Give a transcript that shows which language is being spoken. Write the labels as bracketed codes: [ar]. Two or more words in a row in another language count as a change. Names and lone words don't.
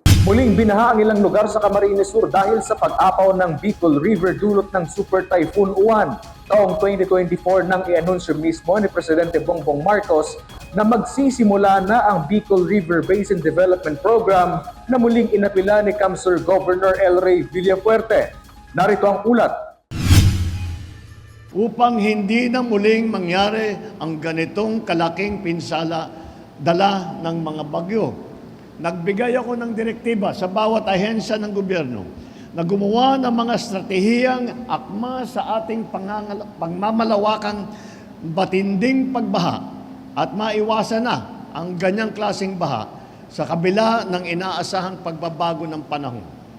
[tl] Muling binaha ang ilang lugar sa Camarines Sur dahil sa pag-apaw ng Bicol River dulot ng Super Typhoon Uwan. Taong 2024 nang i-anunsyo mismo ni Presidente Bongbong Marcos na magsisimula na ang Bicol River Basin Development Program na muling inapila ni Kamsur Governor El Rey Villafuerte. Narito ang ulat. Upang hindi na muling mangyari ang ganitong kalaking pinsala dala ng mga bagyo. Nagbigay ako ng direktiba sa bawat ahensya ng gobyerno na gumawa ng mga estratehiyang akma sa ating pagmamalawakang batinding pagbaha at maiwasan na ang ganyang klaseng baha sa kabila ng inaasahang pagbabago ng panahon.